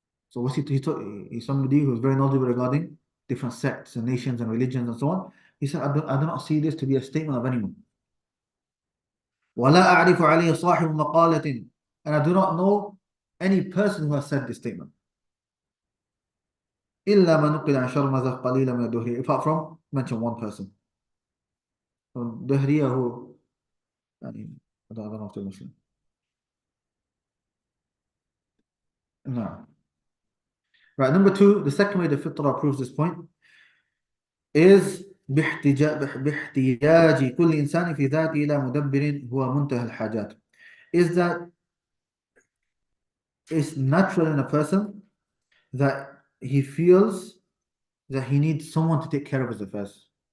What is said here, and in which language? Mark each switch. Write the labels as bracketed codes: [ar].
[en] So what's he's somebody who's very knowledgeable regarding different sects and nations and religions and so on. He said, I do not see this to be a statement of anyone. [ar] وَلَا أَعْرِفُ عَلَيْهِ صَاحِبُ مَقَالَةٍ, [en] and I do not know any person who has said this statement. [ar] إلا ما نقل عن شرمذة قليلا من الدهرية, [en] apart from mention one person. الدهرية who, I don't know if they're Muslim. No. Right, number two, the second way the fitrah proves this point is [ar] باحتياج كل إنسان في ذاته إلى مدبر هو منتهى الحاجات, [en] is that it's natural in a person that he feels that he needs someone to take care of his affairs.